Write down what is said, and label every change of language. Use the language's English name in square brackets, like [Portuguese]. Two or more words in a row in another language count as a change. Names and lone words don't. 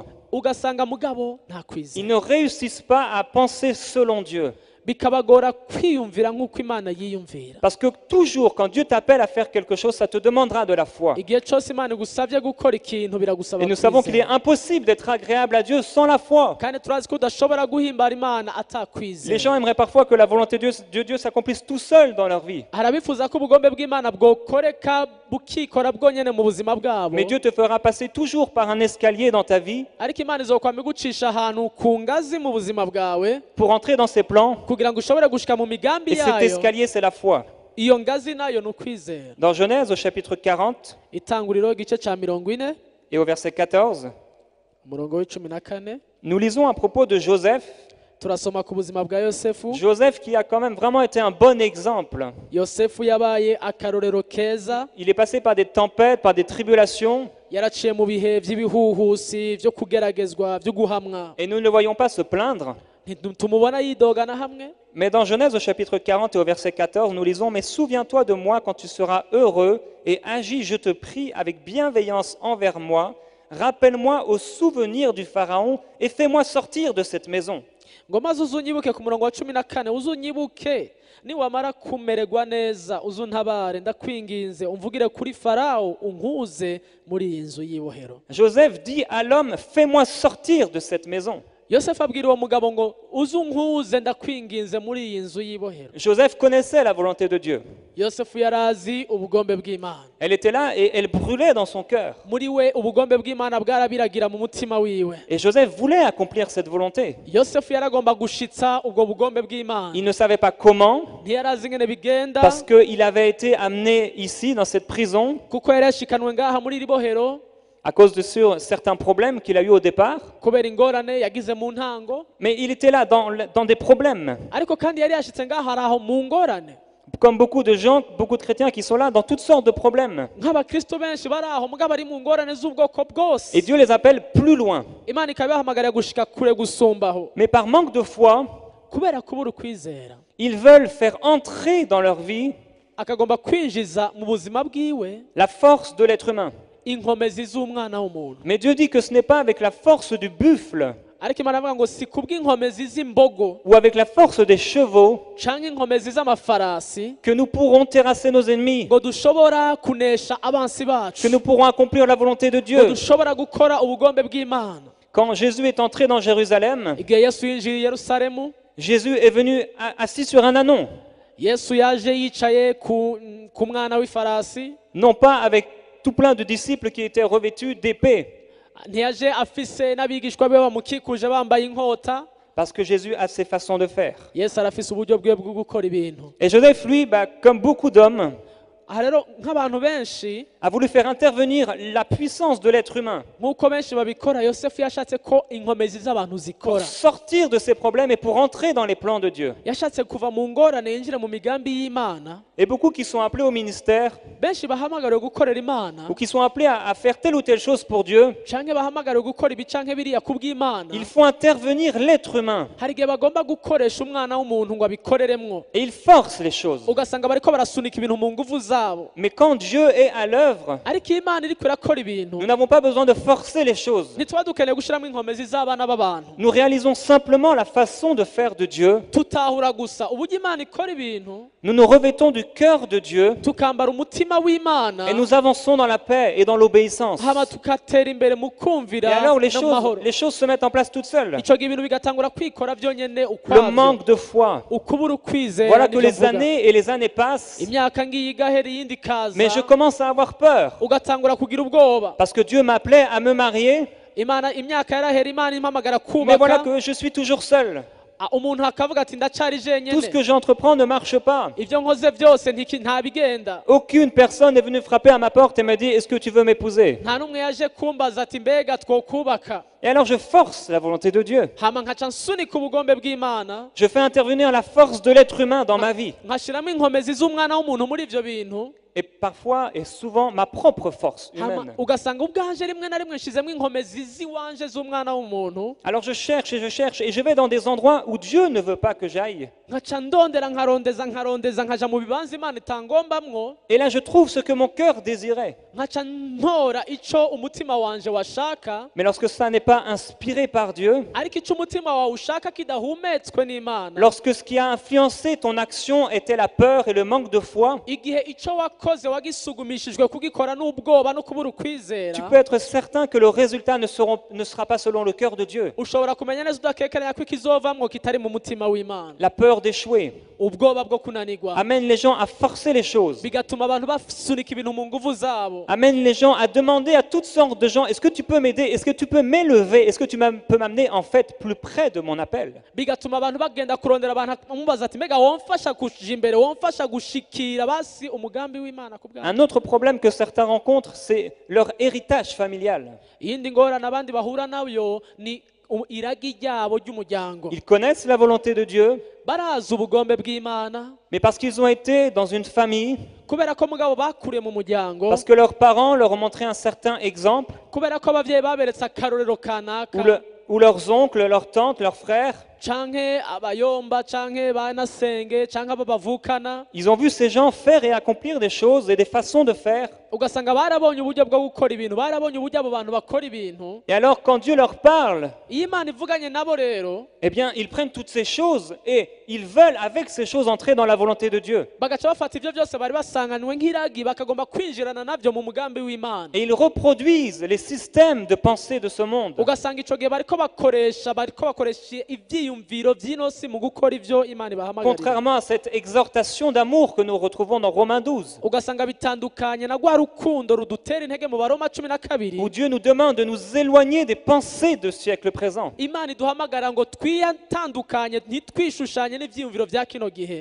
[Rundi] ugasanga mugabo nta [French] Ils [Rundi] kwizera, [French] ne réussissent pas à penser selon Dieu. [Rundi] bikabagora kwiyumvira nk'uko Imana yiyumvira. [French] Parce que toujours, quand Dieu t'appelle à faire quelque chose, ça te demandera de la foi. [Rundi] Igihe cyose Imana igusavye gukora ikintu biragusaba [French] Et nous savons qu'il est [Rundi] kwizera, [French] impossible d'être agréable à Dieu sans la foi. [Rundi] kandi turazi ko udashobora guhimbara Imana [French] Les [Rundi] atakwizera. [French] gens aimeraient parfois que la volonté de Dieu s'accomplisse tout seul dans leur vie. [Rundi] Harabifuza ko ubugombe bw'Imana bwokoreka bukikora bwonyene mu buzima bwabo, [French] Mais Dieu te fera passer toujours par un escalier dans ta vie [Rundi] ariko Imana izokwama igucisha ahantu ku ngazi mu buzima bwawe [French] pour entrer dans ses plans. [Rundi] kugira ngo ushobore gushika mu migambi [French] Et cet [Rundi] yayo. [French] escalier, c'est la foi. [Rundi] Iyo ngazi nayo ni ukwizera. [French] Dans Genèse, au chapitre 40 [Rundi] Itanguriro igice ca 40 [French] et au verset 14, [Rundi] umurongo w'14 [French] nous lisons à propos de Joseph. [Rundi] turasoma ku buzima bwa Yosefu. [French] Joseph qui a quand même vraiment été un bon exemple. [Rundi] Yosefu yabaye akarorero keza, [French] Il est passé par des tempêtes, par des tribulations, [Rundi] yaraciye mu bihe vy'ibihuhusi vyo kugeragezwa vyo guhamwa, [French] et nous ne le voyons pas se plaindre. [Rundi] ntitumubona yidogana hamwe. [French] Mais dans Genèse au chapitre 40 et au verset 14, nous lisons « Mais souviens-toi de moi quand tu seras heureux et agis, je te prie, avec bienveillance envers moi. Rappelle-moi au souvenir du Pharaon et fais-moi sortir de cette maison. » [Rundi] Ngo maze uzunyibuke ku murongo wa 14, uzunyibuke niwamara kumererwa neza, uzuntabare, ndakwinginze umvugire kuri Farao, unkuze muri iyi nzu y'ibohero. [French] Joseph dit à l'homme « Fais-moi sortir de cette maison. » [Rundi] Yosefu abwira uwo mugabo ngo uzunkuze, ndakwinginze muri iyi nzu y'ibohero. [French] Joseph connaissait la volonté de Dieu. [Rundi] Yosefu yarazi ubugombe bw'Imana. [French] Elle était là et elle brûlait dans son cœur. [Rundi] Muri we ubugombe bw'Imana bwarabiragira mu mutima wiwe. [French] Et Joseph voulait accomplir cette volonté. [Rundi] Yosefu yaragomba gushitsa ubwo bugombe bw'Imana. [French] Il ne savait pas comment, [Rundi] Ntiyarazi ingene bigenda, [French] parce qu'il avait été amené ici, dans cette prison, [Rundi] kuko yari yashikanwe ngaha muri iri bohero [French] à cause de certains problèmes qu'il a eu au départ. [Rundi] kubera ingorane yagize mu ntango, [French] Mais il était là dans des problèmes. [Rundi] ariko kandi yari yashitse ngaha ari aho mu ngorane. [French] Comme beaucoup de gens, beaucoup de chrétiens qui sont là dans toutes sortes de problèmes. [Rundi] Nk'abakristo benshi bari aho mugabo ari mu ngorane z'ubwoko bwose. [French] Et Dieu les appelle plus loin. [Rundi] Imana ikabahamagarira gushika kure gusumbaho, [French] Mais par manque de foi, [Rundi] kubera kubura ukwizera [French] ils veulent faire entrer dans leur vie [Rundi] akagomba kwinjiza mu buzima bwiwe [French] la force de l'être humain. [Rundi] inkomezi z'umwana w'umuntu. [French] Mais Dieu dit que ce n'est pas avec la force du buffle [Rundi] Ariko Imana avuga ngo si kubw'inkomezi z'imbogo [French] ou avec la force des chevaux [Rundi] canke inkomezi z'amafarasi [French] que nous pourrons terrasser nos ennemis, [Rundi] ngo dushobora kunesha abansi bacu, [French] que nous pourrons accomplir la volonté de [Rundi] ngo [French] Dieu. [Rundi] dushobora gukora ubugombe bw'Imana. [French] Quand Jésus est entré dans Jérusalem, [Rundi] Igihe Yesu yinjiriye i Yerusalemu, [French] Jésus est venu assis sur un ânon, [Rundi] Yesu yaje yicaye ku mwana w'ifarasi, [French] non pas avec tout plein de disciples qui étaient revêtus d'épées, [Rundi] ntiyaje afise n'abigishwa be bamukikuje bambaye inkota. [French] parce que Jésus a ses façons de faire. [Rundi] Yesu arafise uburyo bwiwe bwo gukora ibintu. [French] Et Joseph, lui, comme beaucoup d'hommes, [Rundi] Aha rero nk'abantu benshi [French] a voulu faire intervenir la puissance de l'être humain [Rundi] nk'uko benshi babikora, Yosefu yashatse ko inkomezi z'abantu [French] pour [Rundi] zikora, [French] sortir de ses problèmes et pour entrer dans les plans de Dieu. [Rundi] yashatse kuva mu ngorane yinjire mu migambi y'Imana. [French] Et beaucoup qui sont appelés au ministère [Rundi] Benshi bahamagariwe gukorera Imana [French] ou qui sont appelés à faire telle ou telle chose pour Dieu, [Rundi] canke bahamagariwe gukora ibi canke biriya kubw'Imana, [French] il faut intervenir l'être humain [Rundi] hari igihe bagomba gukoresha umwana w'umuntu ngo abikoreremwo, et il force les choses. ugasanga bariko barasunika ibintu mu nguvu zabo. zabo. [French] Mais quand Dieu est à l'œuvre, [Rundi] Ariko iyo Imana iriko irakora ibintu [French] nous n'avons pas besoin de forcer les choses. [Rundi] ntituba dukeneye gushiramo inkomezi z'abana b'abantu. [French] Nous réalisons simplement la façon de faire de Dieu. [Rundi] Tutahura gusa uburyo Imana ikora ibintu, [French] Nous nous revêtons du cœur de Dieu [Rundi] tukambara umutima w'Imana, [French] et nous avançons dans la paix et dans l'obéissance. [Rundi] hama tukatera imbere mu [French] Et [Rundi] kumvira [French] alors [Rundi] no mu mahoro. [French] les choses se mettent en place toutes seules. [Rundi] Ico gihe ibintu bigatangura kwikora byonyene [French] Le [Rundi] ukwavyo, [French] manque de foi. [Rundi] ukubura ukwizera. [French] Voilà que [Rundi] nivyo [French] les [Rundi] mvuga. [French] années et les années passent, [Rundi] Imyaka ngiye igahera iyindi ikaza, [French] mais je commence à avoir peur. [Rundi] ugatangura kugira ubwoba. [French] Parce que Dieu m'appelait à me marier, [Rundi] Imana imyaka yarahera, Imana impamagara [French] mais voilà [Rundi] kubaka, [French] que je suis toujours seul. [Rundi] umuntu akavuga ati ndacari [French] Tout ce [Rundi] jenyene, [French] que j'entreprends ne marche pas. [Rundi] ivyo nkoze byose nta bigenda. [French] Aucune personne n'est venue frapper à ma porte et me dit, est-ce que tu veux m'épouser? [Rundi] Nta n'umwe yaje kumbaza ati mbega twokubaka. [French] Et alors je force la volonté de Dieu. [Rundi] Hama nkaca nsunika ubugombe bw'Imana, [French] Je fais intervenir la force de l'être humain dans ma vie. [Rundi] nkashiramo inkomezi z'umwana w'umuntu muri ivyo bintu. [French] Et parfois et souvent ma propre force [Rundi] Hama [French] humaine. [Rundi] ugasanga ubwanje rimwe na rimwe nshizemo inkomezi ziwanje z'umwana w'umuntu, [French] Alors je cherche et je vais dans des endroits où Dieu ne veut pas que j'aille. [Rundi] nkaca ndondera nkarondeza nkaja mu bibanza Imana itangombamwo, [French] Et là je trouve ce que mon cœur désirait. [Rundi] nkaca ntora ico umutima wanje washaka. [French] Mais lorsque ça n'est pas inspiré par Dieu, [Rundi] Ariko ico umutima wawe ushaka kidahumetswe n'Imana, [French] lorsque ce qui a influencé ton action était la peur et le manque de foi, [Rundi] igihe ico wakoze wagisugumishijwe kugikora n'ubwoba no kubura [French] tu [Rundi] ukwizera, [French] peux être certain que le résultat ne sera pas selon le cœur de Dieu. [Rundi] ushobora kumenya neza udakekeranya ko ikizovamwo kitari mu mutima w'Imana. [French] La peur d'échouer [Rundi] Ubwoba bwo kunanirwa [French] amène les gens à forcer les choses, [Rundi] bigatuma abantu basunika ibintu mu nguvu zabo, [French] amène les gens à demander à toutes sortes de gens, est-ce que tu peux m'aider? Est-ce que tu peux m'élever? Est-ce que tu peux m'amener en fait plus près de mon appel? [Rundi] bigatuma abantu bagenda kurondera abantu bamubaza ati mbega womfasha kuja imbere, womfasha gushikira basi umugambi w'Imana ku bwanjye. [French] Un autre problème que certains rencontrent, c'est leur héritage familial. [Rundi] Iyindi ngorane abandi bahura nayo ni iragi ryabo ry'umuryango. [French] Ils connaissent la volonté de Dieu, [Rundi] Barazi ubugombe bw'Imana [French] mais parce qu'ils ont été dans une famille, [Rundi] kubera ko mugabo bakuriye mu muryango, [French] parce que leurs parents leur ont montré un certain exemple, [Rundi] kubera ko abavyeyi baberetse akarorero kanaka, [French] ou leurs oncles, leurs tantes, leurs frères, [Rundi] canke abayomba canke banasenge canke abo bavukana, [French] ils ont vu ces gens faire et accomplir des choses et des façons de faire. [Rundi] ugasanga barabonye uburyo bwo gukora ibintu, barabonye uburyo abo bantu bakora ibintu. [French] Et alors quand Dieu leur parle, [Rundi] Iyo Imana ivuganye nabo rero, [French] eh bien ils prennent toutes ces choses et ils veulent avec ces choses entrer dans la volonté de Dieu. [Rundi] bagaca bafata ivyo byose bari basanganywe nk'iragi bakagomba kwinjirana navyo mu mugambi w'Imana. [French] Et ils reproduisent les systèmes de pensée de ce monde. [Rundi] Ugasanga ico gihe bariko bakoresha ivyiyumviro vy'inosi mu gukora ivyo Imana ibahamagarira. [French] Contrairement à cette exhortation d'amour que nous retrouvons dans Romains 12, [Rundi] Ugasanga bitandukanye na rwa rukundo rudutera intege mu Baroma 12, [French] où Dieu nous demande de nous éloigner des pensées de siècle présent. [Rundi] Imana iduhamagara ngo twiyatandukanye ntitwishushanye n'ivyiyumviro vya kino gihe.